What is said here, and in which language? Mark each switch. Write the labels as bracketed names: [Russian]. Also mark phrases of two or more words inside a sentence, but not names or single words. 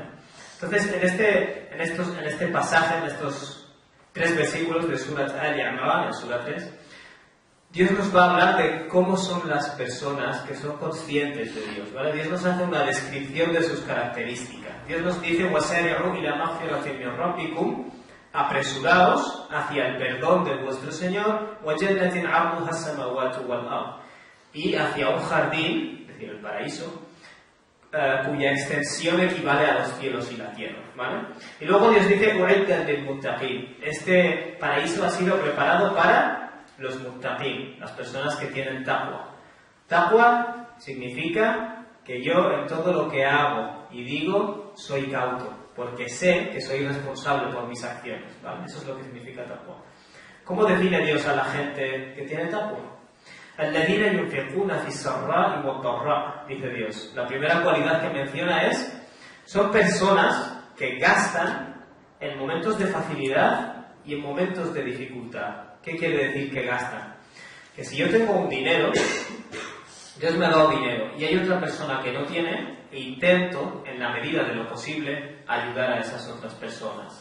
[Spanish] Entonces, en este pasaje, en estos 3 versículos de Surat Al-Imran, en Surat 3, Dios nos va a hablar de cómo son las personas que son conscientes de Dios, ¿vale? Dios nos hace una descripción de sus características. Dios nos dice, [Arabic] وَسَارِعُوا إِلَى مَغْفِرَةٍ مِّن رَبِّكُمْ, [Spanish] apresuraos hacia el perdón de vuestro Señor, [Arabic] وَجَنَّةٍ عَرْضُهَا السَّمَاوَاتُ وَالْأَرْضُ, [Spanish] y hacia un jardín, es decir, el paraíso, cuya extensión equivale a los cielos y la tierra, ¿vale? Y luego Dios dice, [Arabic] "أُعِدَّتْ لِلْمُتَّقِينَ". [Spanish] Este paraíso ha sido preparado para los muttaqin, las personas que tienen taqwa. Taqwa significa que yo en todo lo que hago y digo soy cauto, porque sé que soy responsable por mis acciones, ¿vale? Eso es lo que significa taqwa. ¿Cómo define Dios a la gente que tiene taqwa? [Arabic] الَّذِينَ يُنْفِقُونَ فِي السَّرَّاءِ وَالضَّرَّاءِ, [Spanish] dice Dios. La primera cualidad que menciona es, son personas que gastan en momentos de facilidad y en momentos de dificultad. ¿Qué quiere decir que gastan? Que si yo tengo un dinero, Dios me ha dado dinero y hay otra persona que no tiene, e intento, en la medida de lo posible, ayudar a esas otras personas.